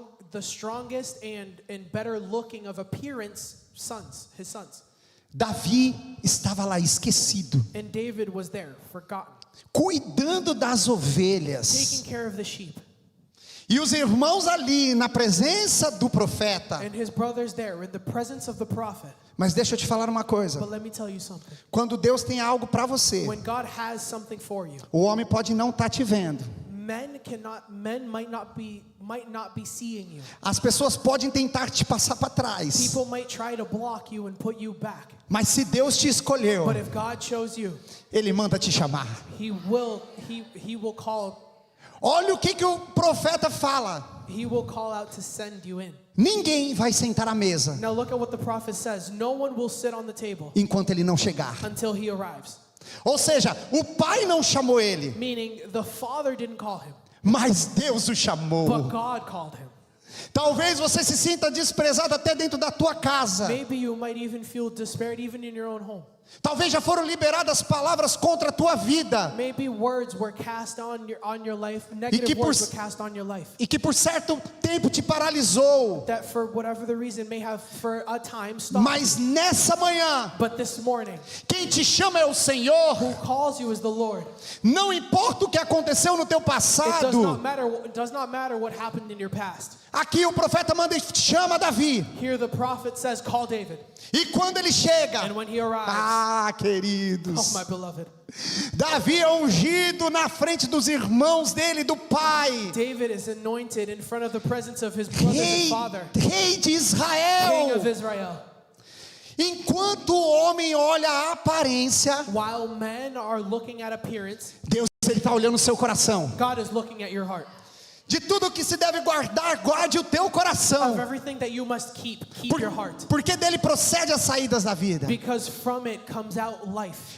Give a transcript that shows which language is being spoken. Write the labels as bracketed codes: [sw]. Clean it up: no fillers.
[en] The strongest and better looking of appearance his sons. [pt] Davi estava lá esquecido, [en] And David was there, forgotten, [pt] cuidando das ovelhas. [en] taking care of the sheep. [pt] E os irmãos ali na presença do profeta. [en] And his brothers there in the presence of the prophet. [pt] Mas deixa eu te falar uma coisa. [en] But let me tell you something. [pt] Quando Deus tem algo para você, [en] When God has something for you, [pt] o homem pode não estar te vendo. [en] men might not be seeing you. [pt] As pessoas podem tentar te passar para trás. [en] People might try to block you and put you back. [pt] Mas se Deus te escolheu, [en] But if God chose you, [pt] Ele manda te chamar. [en] he will call [pt] Olha o que o profeta fala. [en] out to send you in. [pt] Ninguém vai sentar à mesa [en] Now look at what the prophet says. No one will sit on the table [pt] enquanto ele não chegar. [en] until he arrives. [pt] Ou seja, o pai não chamou ele, [en] Meaning the father didn't call him, [pt] mas Deus o [en] but [pt] chamou. [en] God called him. [pt] Talvez você se sinta desprezado até dentro da tua casa. [en] Maybe you might even feel despaired even in your own home. [pt] Talvez já foram liberadas palavras contra a tua vida. [en] Maybe words were cast on your life. Negative words were cast on your life. [pt] E que por certo tempo te paralisou. [en] That for whatever the reason may have for a time stopped. [pt] Mas nessa manhã, [en] But this morning, [pt] quem te chama é o Senhor. [en] who calls you is the Lord. [pt] Não importa o que aconteceu no teu [en] It [pt] passado. [en] does not matter what happened in your past. [pt] Aqui o profeta manda e chama Davi. [en] Here the prophet says, call David. [pt] E quando ele chega, [en] And when he arrives, ah, oh [pt] queridos, [en] my beloved, [pt] Davi é ungido na frente dos irmãos dele, do pai. [en] David is anointed in front of the presence of his brother and [pt] Rei, [en] father, [pt] rei de [en] king [pt] Israel. [en] of Israel. [pt] Enquanto o homem olha a aparência, [en] While men are looking at appearance, [pt] Deus está olhando o seu coração. [en] God is looking at your heart. [pt] De tudo que se deve guardar, guarde o teu [en] Of [pt] coração. [en] everything that you must keep your heart. [pt] Porque dele procede as saídas da vida. [en] Because from it comes out life.